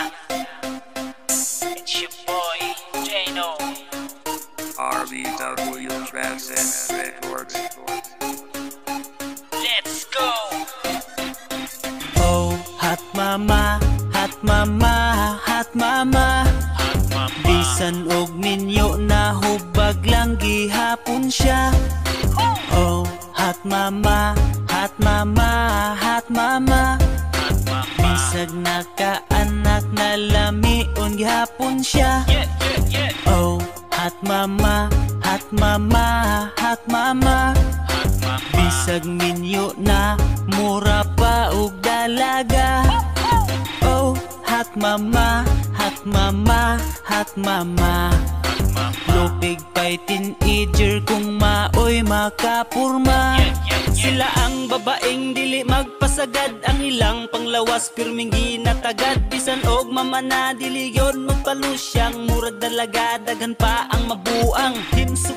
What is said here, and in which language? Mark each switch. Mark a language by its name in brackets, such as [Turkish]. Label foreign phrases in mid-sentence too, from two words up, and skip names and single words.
[English] It's your boy, Jano. RBW Tracks and Records. Let's go! Oh, hot mama, hot mama, hot mama. [Cebuano] Bisan og ninyo na hubag lang gihapon siya. [English] Oh, hot mama, hot mama, hot mama. [Cebuano] Bisag nakaanak na lamion gihapon siya. [English] Oh, hot mama, hot mama, hot mama. [Cebuano] Bisag minyo na mura pa og dalaga. [English] Oh, hot mama, hot mama, hot mama. [Cebuano] Lupig pa'y teenager kung maoy makapurma. Sila ang babaeng dili magpasagad, ang ilang panglawas pirming ginatagad. Bisan og mamana dili yon magpalusyang, murag dalaga daghan pa ang mabuang.